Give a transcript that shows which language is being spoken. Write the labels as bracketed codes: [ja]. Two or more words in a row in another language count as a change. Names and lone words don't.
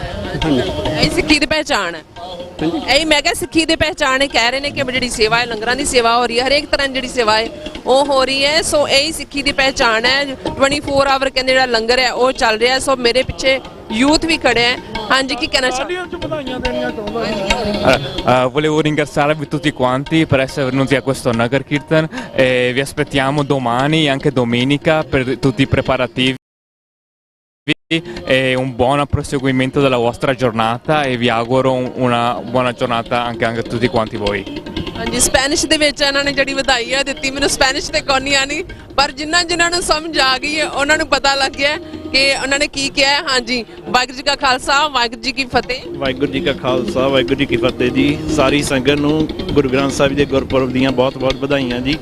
[pa] ਇਹ ਸਿੱਖੀ ਦੀ ਪਹਿਚਾਣ ਹੈ। ਇਹ ਮੈਂ ਕਿਹਾ ਸਿੱਖੀ ਦੀ ਪਹਿਚਾਣ ਹੈ। ਕਹਿ ਰਹੇ ਨੇ ਕਿ ਜਿਹੜੀ ਸੇਵਾ ਹੈ ਲੰਗਰਾਂ ਦੀ ਸੇਵਾ ਹੋ ਰਹੀ ਹੈ, ਹਰੇਕ ਤਰ੍ਹਾਂ ਦੀ ਜਿਹੜੀ ਸੇਵਾ ਹੈ ਉਹ ਹੋ ਰਹੀ ਹੈ। ਸੋ ਇਹੀ ਸਿੱਖੀ ਦੀ ਪਹਿਚਾਣ ਹੈ। 24 ਆਵਰ ਕਹਿੰਦੇ ਜਿਹੜਾ ਲੰਗਰ ਹੈ ਉਹ ਚੱਲ ਰਿਹਾ। ਸੋ ਮੇਰੇ ਪਿੱਛੇ ਯੂਥ ਵੀ ਖੜੇ ਹੈ। ਹਾਂਜੀ ਕੀ ਕਹਿਣਾ [it] Volevo ringraziarvi tutti quanti per essere venuti a questo Nagar Kirtan e vi aspettiamo domani e anche domenica per tutti i preparativi e un buon proseguimento della vostra giornata e vi auguro una buona giornata anche a tutti quanti voi. [pa] ਹਾਂਜੀ ਸਪੈਨਿਸ਼ ਦੇ ਵਿੱਚ ਇਹਨਾਂ ਨੇ ਜਿਹੜੀ ਵਧਾਈ ਹੈ ਦਿੱਤੀ। ਮੈਨੂੰ ਸਪੈਨਿਸ਼ ਤੇ ਕੋਈ ਨਹੀਂ ਆਣੀ, ਪਰ ਜਿਨ੍ਹਾਂ ਨੂੰ ਸਮਝ ਆ ਗਈ ਹੈ ਉਹਨਾਂ ਨੂੰ ਪਤਾ ਲੱਗ ਗਿਆ ਕਿ ਉਹਨਾਂ ਨੇ ਕੀ ਕਿਹਾ ਹੈ। ਹਾਂਜੀ ਵਾਹਿਗੁਰੂ ਜੀ ਕਾ ਖਾਲਸਾ ਵਾਹਿਗੁਰੂ ਜੀ ਕੀ ਫਤਿਹ। ਵਾਹਿਗੁਰੂ ਜੀ ਕਾ ਖਾਲਸਾ ਵਾਹਿਗੁਰੂ ਜੀ ਕੀ ਫਤਿਹ ਜੀ। ਸਾਰੀ ਸੰਗਤ ਨੂੰ ਗੁਰੂ ਗ੍ਰੰਥ ਸਾਹਿਬ ਦੇ ਗੁਰਪੁਰਬ ਦੀਆਂ ਬਹੁਤ ਬਹੁਤ ਵਧਾਈਆਂ ਜੀ।